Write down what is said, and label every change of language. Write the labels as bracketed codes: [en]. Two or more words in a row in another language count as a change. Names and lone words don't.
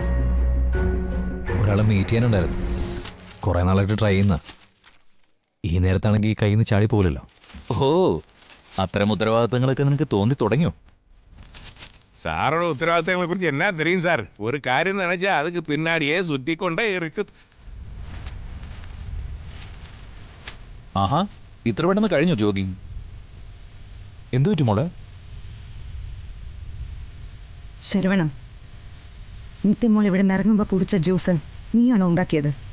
[ml] ഒരാളെ മീറ്റ് ചെയ്യാനുണ്ടായിരുന്നു. കുറേ നാളായിട്ട് ട്രൈ ചെയ്യുന്ന. ഈ നേരത്താണെങ്കിൽ ഈ കയ്യിൽ നിന്ന് ചാടി പോകില്ലല്ലോ. ഓ, അത്തരം ഉത്തരവാദിത്തങ്ങളൊക്കെ നിനക്ക് തോന്നി തുടങ്ങിയോ? [ta] சாரோட உத்தரவாதங்களை குறித்து என்ன தெரியும் சார்? ஒரு காரியம் நினைச்சா அதுக்கு பின்னாடியே சுத்தி கொண்டே இருக்கு. [ml] ആഹാ, ഇത്ര പെട്ടെന്ന് കഴിഞ്ഞോ ജോഗിങ്? എന്തു പറ്റും മോളെ? ശരവണം, നിത്യമോൾ ഇവിടെ നിന്ന് ഇറങ്ങുമ്പോൾ കുടിച്ച ജ്യൂസ് നീയാണോ ഉണ്ടാക്കിയത്?